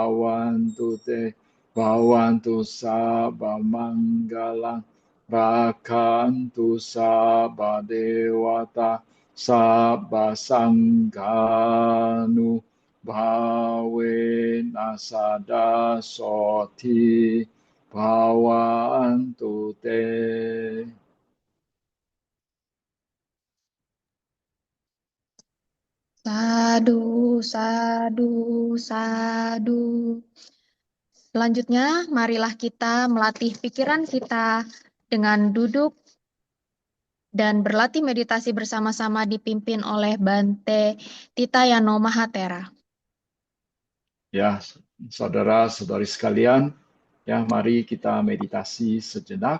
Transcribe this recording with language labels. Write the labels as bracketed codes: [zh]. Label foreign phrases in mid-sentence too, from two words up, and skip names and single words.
[pi] bhavantu sabba manggalang Rakantu sabba dewata sabba sanghanu bhawe nasada soti bhavantu te. Sadu, sadu, sadu. [id] Selanjutnya, marilah kita melatih pikiran kita dengan duduk dan berlatih meditasi bersama-sama dipimpin oleh Bante Titayano Mahatera. Ya, saudara-saudari sekalian, ya mari kita meditasi sejenak.